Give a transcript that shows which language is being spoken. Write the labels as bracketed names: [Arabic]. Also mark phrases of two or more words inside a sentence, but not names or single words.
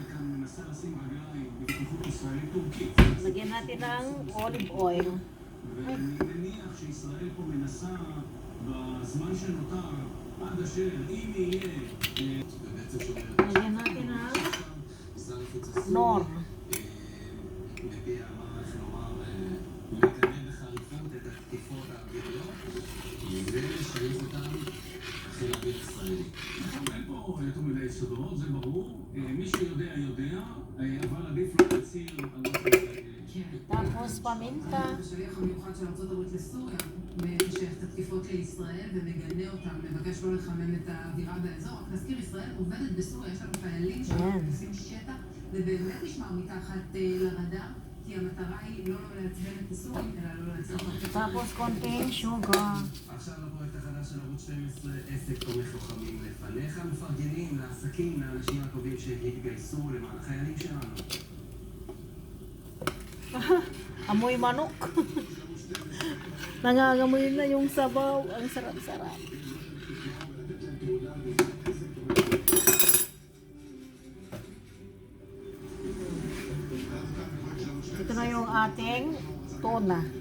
[Filipino] Lagyan natin ng [English] olive oil. [Filipino] Lagyan natin ng nor. [Hebrew] זה ברור, מי שיודע יודע, אבל עדיף לא להצהיר על מה [Filipino] Tapos paminta. [Hebrew] ארצות הברית לסוריה, משך את התקיפות לישראל ומגנה אותם, מבקש לא לחמם את האווירה באזור. רק נזכיר, ישראל עובדת בסוריה, יש לנו חיילים שעושים שטח, זה באמת נשמע מתחת לרדאר, כי המטרה היא לא לעצבן את הסורים, אלא לא לעצבן את הסורים. [Filipino] Tapos konting sugar. [Hebrew] עכשיו לפרויקט החדש של ערוץ 12, עסק תומך לוחמים לפניך, מפרגנים לעסקים, לאנשים הטובים שהתגייסו למען החיילים שלנו. [Filipino] Amoy manok. Nangangamoy na yung sabaw. Ang sarap-sarap. Ito na yung ating tuna.